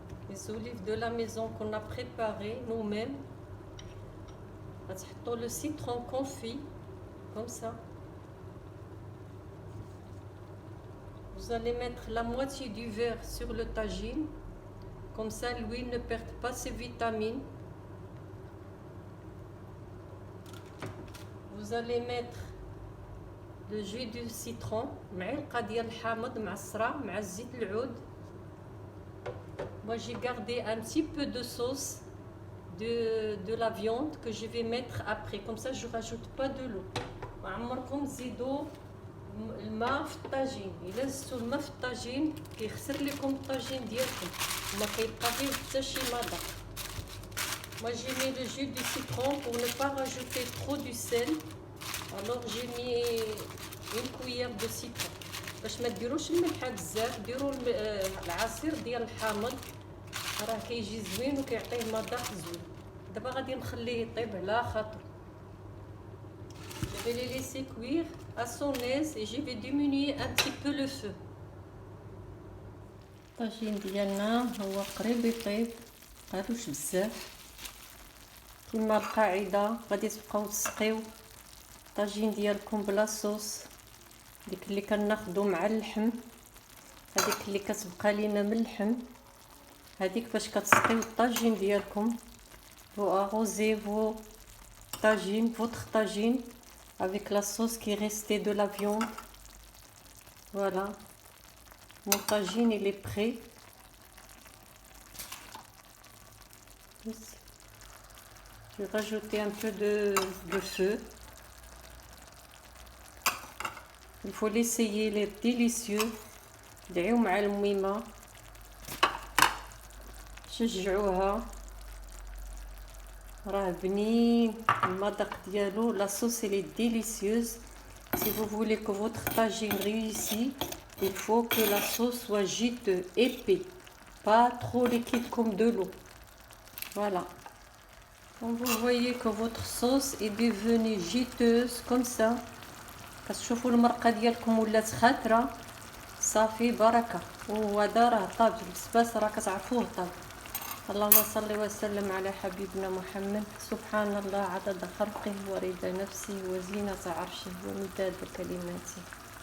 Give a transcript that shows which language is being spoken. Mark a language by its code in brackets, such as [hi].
[fr] Les olives de la maison qu'on a préparé nous-mêmes. [ar] غتحطوا [fr] le citron confit comme ça. Vous allez mettre la moitié du verre sur le tagine. Comme ça, l'huile ne perd pas ses vitamines. Vous allez mettre le jus du citron, [ar] معلقة ديال الحامض معصرة مع الزيت العود. [fr] Moi j'ai gardé un petit peu de sauce de la viande que je vais mettre après. Comme ça je rajoute pas de l'eau. [ar] وعمركم تزيدوا الماء في الطاجين. إلا زدتوا الماء في الطاجين كيخسر لكم الطاجين ديالكم وما كيبقى فيه حتى شي مذاق. [fr] Moi j'ai mis le jus du citron pour ne pas rajouter trop du sel. Alors j'ai mis une cuillère de citron. [ar] باش ما ديروش الملحه بزاف، ديروا العصير ديال الحامض راه كيجي زوين وكيعطيه مذاق زوين. دابا غادي نخليه يطيب على خاطر. [fr] Je vais les laisser cuire à son aise et je vais diminuer un petit peu le feu. [ar] الطاجين ديالنا هو قريب يطيب، مابقالوش بزاف. كما القاعده غادي تبقاو تسقيو الطاجين ديالكم بلا صوص، ديك اللي كناخدو مع اللحم، هذيك اللي كتبقى لينا من اللحم، هذيك فاش كتسقيو الطاجين ديالكم. [fr] Vous arrosez vos tagines, votre tagine avec la sauce qui est restée de la viande. Voilà, mon tagine il est prêt. Je vais rajouter un peu de feu. Il faut l'essayer, il est délicieux. [ar] دعيو مع الميمة، شجعوها، راه بنين المذاق ديالو. [fr] لا صوص elle est délicieuse. Si vous voulez que votre tagine réussisse, il faut que la sauce soit juteux, épais, pas trop liquide comme de l'eau. Voilà. Quand vous voyez que votre sauce est devenue juteuse comme ça، [ar] كتشوفوا المرقه ديالكم ولات خاتره، صافي بركه. وهذا راه طاب البسباس، راه كتعرفوه طاب. اللهم صل وسلم على حبيبنا محمد. سبحان الله عدد خلقه ورضا نفسه وزينة عرشه ومداد كلماته.